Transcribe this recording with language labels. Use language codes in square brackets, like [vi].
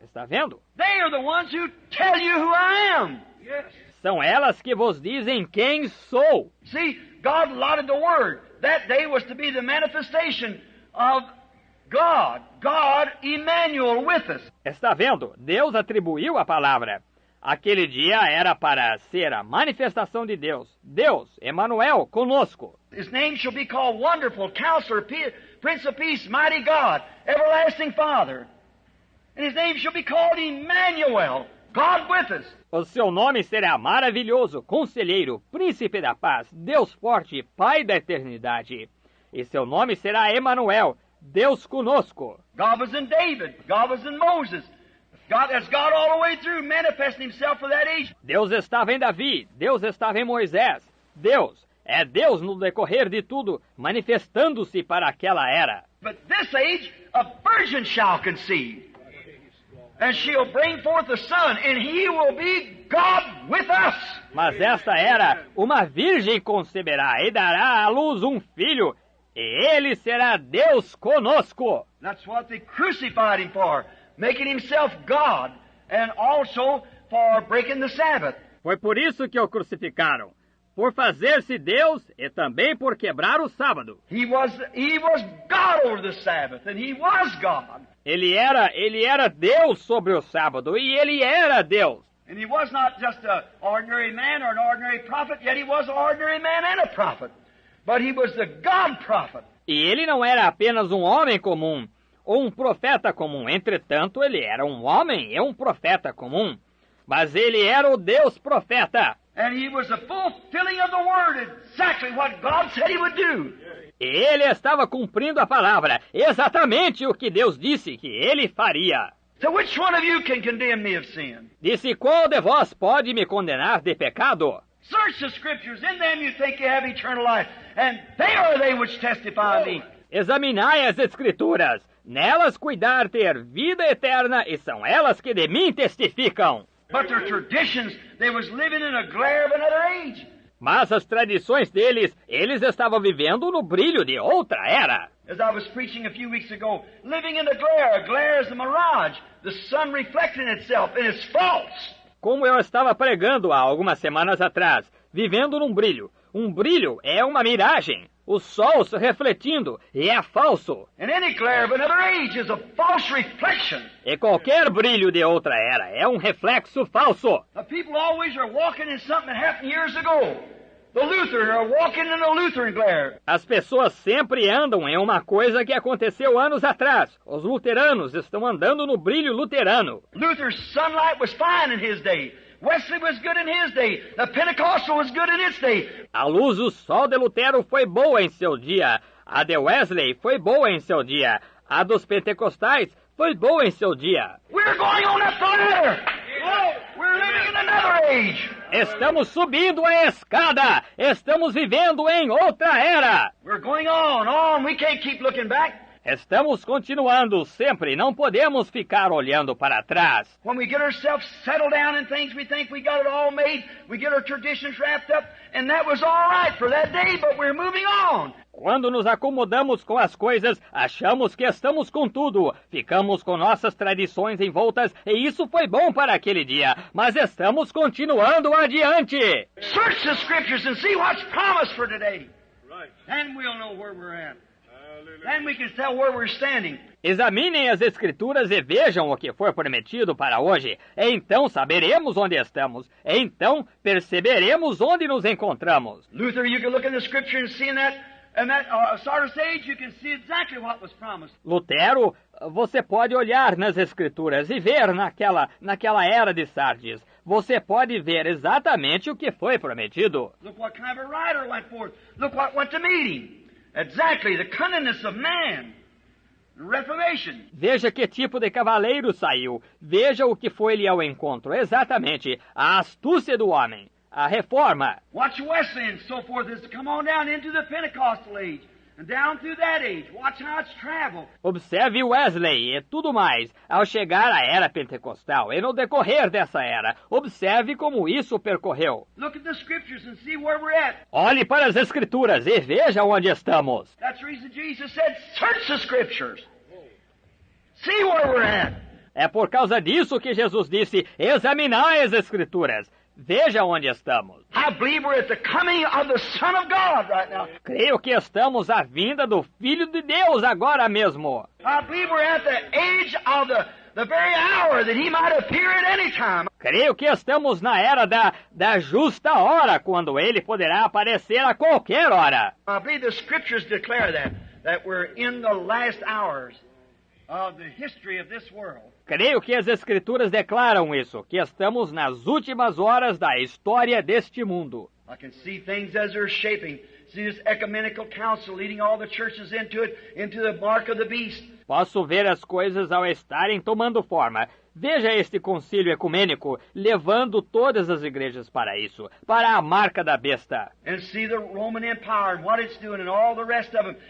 [pt] Está vendo? [en] They are the ones who tell you who I am. Yes. [pt] São elas que vos dizem quem sou. [en] See, God allotted the Word. That day was to be the manifestation of God. God, Emmanuel, with us. [pt] Está vendo? Deus atribuiu a palavra. Aquele dia era para ser a manifestação de Deus. Deus, Emmanuel, conosco. [en] His name shall be called Wonderful, Counselor, Prince of Peace, Mighty God, Everlasting Father. And his name shall be called Emmanuel, God with us. [pt] O seu nome será maravilhoso, Conselheiro, Príncipe da Paz, Deus forte, Pai da eternidade. E seu nome será Emmanuel, Deus conosco. [en] God was in David, God was in Moses. That's God all the way through, manifesting himself for that age. [pt] Deus estava em Davi, Deus estava em Moisés. Deus é Deus no decorrer de tudo, manifestando-se para aquela era. [en] But this age, a virgin shall conceive, and she'll bring forth a son, and he will be God with us. [pt] Mas esta era, uma virgem conceberá e dará à luz um filho, e ele será Deus conosco. [en] That's what they crucified him for, making himself God, and also for breaking the Sabbath. [pt] Foi por isso que o crucificaram, por fazer-se Deus e também por quebrar o sábado. [en] He was God over the Sabbath, and he was God. [pt] Ele era Deus sobre o sábado, e ele era Deus. [en] And he was not just an ordinary man or an ordinary prophet, yet he was an ordinary man and a prophet. But he was the God prophet. [pt] E ele não era apenas um homem comum, ou um profeta comum. Entretanto, ele era um homem e um profeta comum. Mas ele era o Deus profeta. [en] And he was the fulfilling of the word, exactly what God said he would do. [pt] E ele estava cumprindo a palavra, exatamente o que Deus disse que ele faria. [en] So which one of you can condemn me of sin? [pt] Disse, qual de vós pode me condenar de pecado? [en] Search the scriptures, in them you think you have eternal life, and they are they which testify of me. [pt] Examinai as escrituras, nelas cuidar ter vida eterna, e são elas que de mim testificam. [en] But their traditions, they was living in a glare of another age. [pt] Mas as tradições deles, eles estavam vivendo no brilho de outra era. [en] As I was preaching a few weeks ago, living in a glare is a mirage, the sun reflecting itself, and it's false. [pt] Como eu estava pregando há algumas semanas atrás, vivendo num brilho. Um brilho é uma miragem. O sol se refletindo e é falso. [en] And any glare of another age is a false reflection. [pt] E qualquer brilho de outra era é um reflexo falso. [en] The people always are walking in something that happened years ago. The Lutherans are walking in a Lutheran glare. [pt] As pessoas sempre andam em uma coisa que aconteceu anos atrás. Os luteranos estão andando no brilho luterano. [en] Luther's sunlight was fine in his day. Wesley was good in his day. The Pentecostal was good in its day. [pt] A luz do sol de Lutero foi boa em seu dia. A de Wesley foi boa em seu dia. A dos pentecostais foi boa em seu dia. [en] We're going on up the ladder. We're living in another age. [pt] Estamos subindo a escada. Estamos vivendo em outra era. [en] We're going on. We can't keep looking back. [pt] Estamos continuando sempre, não podemos ficar olhando para trás. [en] When we get ourselves settled down in things, we think we got it all made, we get our traditions wrapped up, and that was all right for that day, but we're moving on. [pt] Quando nos acomodamos com as coisas, achamos que estamos com tudo. Ficamos com nossas tradições envoltas e isso foi bom para aquele dia. Mas estamos continuando adiante. [en] Search the Scriptures and see what's promised for today. Right. Then we'll know where we're at. Then we can tell where we're standing. [pt] Examinem as Escrituras e vejam o que foi prometido para hoje. Então saberemos onde estamos. Então perceberemos onde nos encontramos. [en] Luther, you can look in the Scripture and see in that Sardis age, you can see exactly what was promised. [pt] Lutero, você pode olhar nas Escrituras e ver naquela era de Sardes. Você pode ver exatamente o que foi prometido. [en] Look what kind of a rider went forth. Look what went to meet him. Exactly, the cunningness of man. The Reformation. [pt] Veja que tipo de cavaleiro saiu. Veja o que foi-lhe ao encontro. Exatamente, a astúcia do homem. A reforma. [en] Watch Wesley and so forth as to come on down into the Pentecostal age. And down through that age, watch how it's traveled. [pt] Observe Wesley e tudo mais, ao chegar à era pentecostal e no decorrer dessa era. Observe como isso percorreu. [en] Look at the Scriptures and see where we're at. [pt] Olhe para as Escrituras e veja onde estamos. [en] That's the reason Jesus said, search the Scriptures. See where we're at. [pt] É por causa disso que Jesus disse, examinai as Escrituras. Veja onde estamos. [en] I believe we're at the coming of the Son of God right now. [pt] Creio que estamos à vinda do Filho de Deus agora mesmo. [en] I believe we're at the age of the very hour that he might appear at any time. [pt] Creio que estamos na era da justa hora, quando ele poderá aparecer a qualquer hora. [en] I believe the Scriptures declare that we're in the last hours of the history of this world. [pt] Creio que as Escrituras declaram isso, que estamos nas últimas horas da história deste mundo. [en] I can see things as they're shaping. See this ecumenical council leading all the churches into it, into the mark of the beast. [pt] Posso ver as coisas ao estarem tomando forma. Veja este concílio ecumênico levando todas as igrejas para isso, para a marca da besta. [en] And see the Roman Empire and what it's doing and all the rest of them.